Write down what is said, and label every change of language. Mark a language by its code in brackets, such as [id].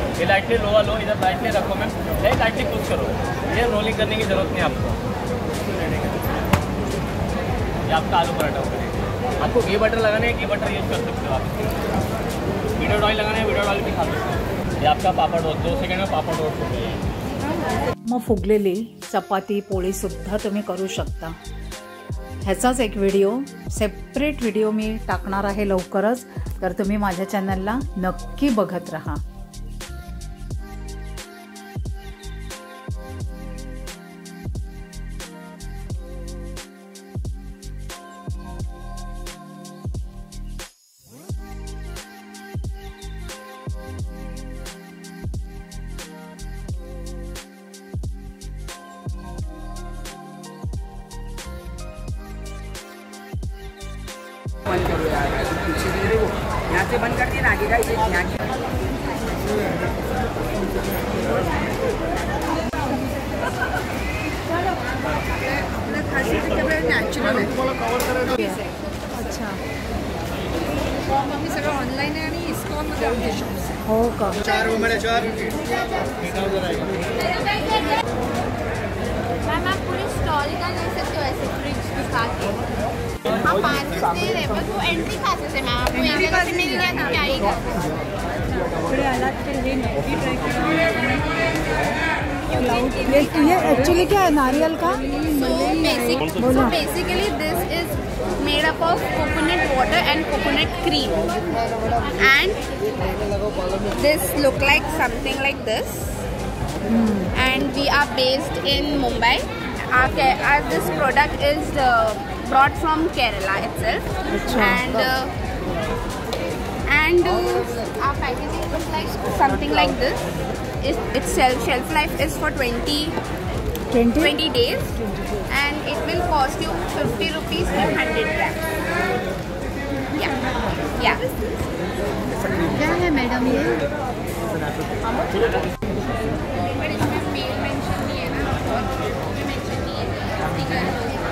[hi] ये लाइटली लोहा लो, इधर लाइटली रखो मैम, लाइटली कुछ करो. ये रोलिंग करने की जरूरत नहीं आपको. ये आपका आलू पराठा होगा. आपको घी बटर लगाना है, घी बटर यूज कर सकते हो आप. विदाउट ऑयल लगाना है, विदाउट ऑयल भी खा सकते हो. ये आपका पापड़ रोस्ट, 2 सेकंड में पापड़ रोस्ट हो गया. [mr] मग फुगलेली चपाती पोळी सुद्धा तुम्ही करू शकता. ह्याचाच एक व्हिडिओ, सेपरेट व्हिडिओ मी टाकणार आहे लवकरच, तर तुम्ही माझ्या चॅनलला नक्की बघत राहा. [hi] बंद करो यार, पीछे दे रहे हो, यहाँ से बंद कर दिए ना, आगे का इसे यहाँ की. [mr] नॅचरल आहे. [hi] अच्छा, [mr] आम्ही सगळं ऑनलाईन आहे आणि इस्कॉनमध्ये आमचे शॉप्स आहे. हो का? [hi] मैम आप पूरी स्टॉल का ले सकते हो ऐसे फ्रिज दिखा के. हाँ, पासेस दे रहे बस वो एंट्री पासेस है मैम. आपको एक जगह से मिल गया तो क्या ही [mr] पुढे आलात तर हे नक्की ट्राय करा. [hi] ये एक्चुअली क्या है, नारियल का? [en] So basically this is made up of coconut water and coconut cream, and this look like something like this. And we are based in Mumbai. Our this product is brought from Kerala itself. And our packaging looks like something like this. Its shelf life is for 20 days, and it will cost you 50 rupees for 100 grams. Yeah. [hi] क्या है madam ये? इसमें mail mention नहीं है ना, और भी mention नहीं है.